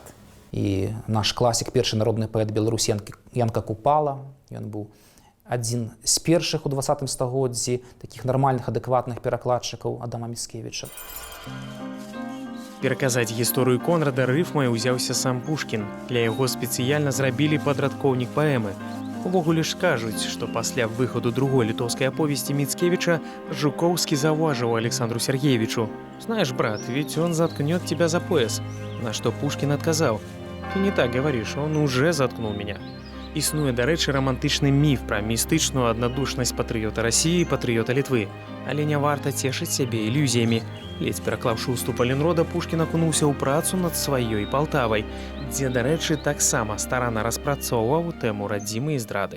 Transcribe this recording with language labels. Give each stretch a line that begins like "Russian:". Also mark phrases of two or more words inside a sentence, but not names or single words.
Belarusian: І наш класік, першы народны паэт Беларусі Янка Купала, ён быў адзін з першых у 20 стагоддзі такіх нармальных, адэкватных перакладчыкаў Адама Міцкевіча. Пераказаць гісторыю Конрада рыфмай узяўся сам Пушкін. Для яго спецыяльна зрабілі падрадкоўнік паэмы. Увогуле ж кажуць, што пасля выхаду другой літоўскай аповесці Міцкевіча Жукоўскі заўважыў Александру Сергеевичу:
Russian: «Знаешь, брат, ведь он заткнет тебя за пояс».
Belarusian: На што Пушкін адказаў:
Russian: «Ты не так говоришь, он уже заткнул меня».
Belarusian: Існуе, дарэчы, рамантычны міф пра містычную аднадушнасць патрыёта Расіі і патрыёта Літвы. Але не варта цешыць сябе ілюзіямі. Ледзь пераклаўшы ўступ Аленрода, Пушкін акунуўся ў працу над сваёй Палтавай, дзе, дарэчы, таксама старанна распрацоўваў тэму радзімы і здрады.